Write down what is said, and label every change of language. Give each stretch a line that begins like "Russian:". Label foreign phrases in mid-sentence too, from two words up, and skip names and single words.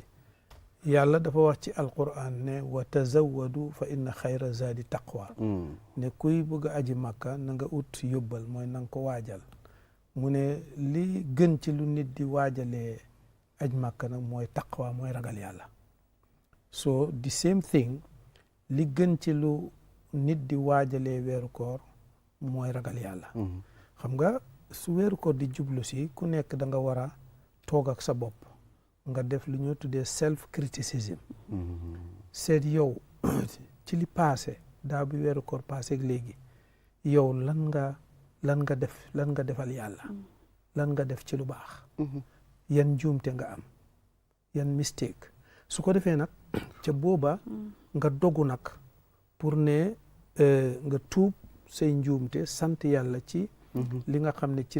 Wolof: yàlla dafa wax ci alquran ne
Arabic: وتزودوا فإن خير الزاد التقوى
Wolof: ne kuy bëgg a aji màkka na nga ut yóbbal mooy na nga ko waajal mu ne li gën ci lu nit di waajalee aj màkka nag mooy taqwa mooy ragal yàlla so the same thing li gën ci lu nit di waajalee weeru koor mooy ragal yàlla xam nga su weeru koor di jublu si ku nekk da nga war a toog ak sa bopp nga def lu ñoo tuddee
English: self criticism
Wolof: seet yow ci li passé daaw bi weeru koor passé ak léegi yow lan nga lan nga defal yàlla lan nga def ci lu baax yan njuumte nga am yan mistake su ko defee nag ca booba nga dogu nag pour ne nga tuub say njuumte sant yàlla ci li nga xam ne ci